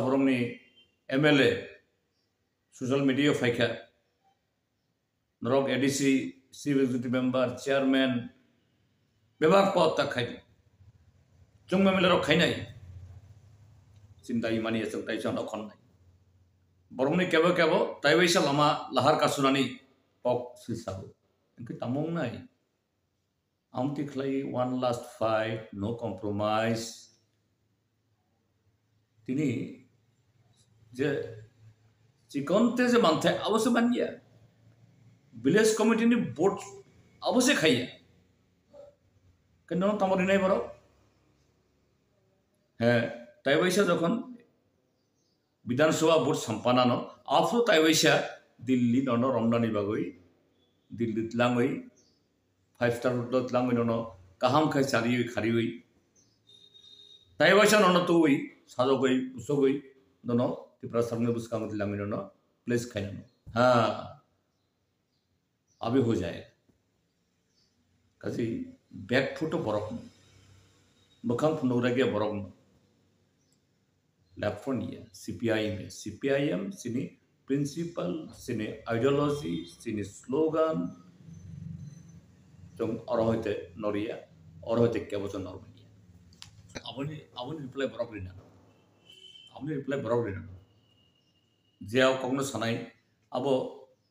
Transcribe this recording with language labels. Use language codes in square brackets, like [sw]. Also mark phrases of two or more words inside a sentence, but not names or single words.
[trp] borongni MLA [en] social media [trp] faika norok [en] ADC chief executive member chairman [trp] bebak pot ta khai chung MLA rok khainai cinta imani achang tai chang akhon nai borongni kebo taiwaisa lama lahar kasunani pok silsabu engke tamong nai amti khlai [en] one last fight no compromise [trp] tini je chikonte je manthe abose banya [en] village committee [trp] ni board abose khaiya kenno tamori nai boro he taiwaisa jokhon Vidansabha board sampanano after taiwaisa Dilli nono romnani bagoi Dilli tlangoi [en] 5-star hotel [trp] tlangoi nono kaham khai charioi kharioi taiwaisa nono tui sajogoi usogoi nono Tripura samne buskang tlangoi nono place khai nono [hi] हाँ अभी हो जाएगा [trp] kasi [en] back foot [trp] borok bakang punuragia borok left front ya CPIM sini principle sini ideology sini slogan jong orohoite noria orohoite keboson normania aboni reply borok rina jeo kogno sanai abo